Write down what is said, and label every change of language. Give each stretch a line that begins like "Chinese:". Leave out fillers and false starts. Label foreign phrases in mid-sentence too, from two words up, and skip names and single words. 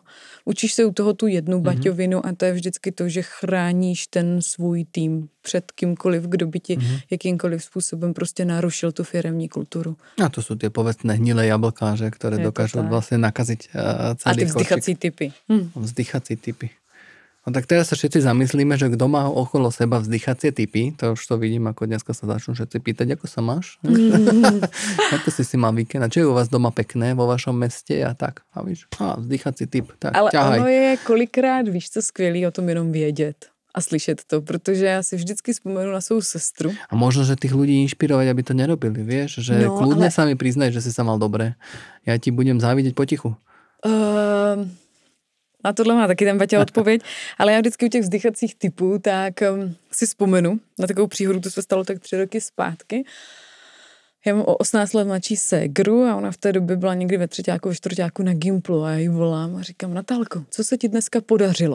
Czech: Učíš se u toho tu jednu baťovinu a to je vždycky to, že chráníš ten svůj tým před kýmkoliv, kdo by ti jakýmkoliv způsobem prostě narušil tu firemní kulturu. A to jsou ty povestné hnilé jablkáře, které dokážou vlastně nakazit celý a ty vzdychací typy. Vzdychací typy.
Slovak: No tak teraz sa všetci zamyslíme, že kto má okolo seba vzdychacie typy, to už to vidím, ako dneska sa začnú všetci pýtať, ako sa máš? Ako si mal víkend? A čo je u vás doma pekné vo vašom meste?
Czech: A tak, a víš, vzdychací typ, tak ale
Slovak: ťahaj.
Czech: ono je kolikrát, víš co, skvělý o tom jenom vědět a slyšet to, protože já si vždycky vzpomenu na svou sestru.
Slovak: A možno, že tých ľudí inšpirovať, aby to nerobili, vieš? Že kľudne sa mi priznaj, že si sa mal dobre. Ja ti budem závidieť potichu.
Czech: Na tohle má taky ten Baťa odpověď, ale já vždycky u těch vzdychacích typů tak si vzpomenu na takovou příhodu, to se stalo tak 3 roky zpátky. Já mám o 18 let mladší ségru a ona v té době byla někdy ve 3., ve 4. na Gimplu a já jí volám a říkám, Natálko, co se ti dneska podařilo?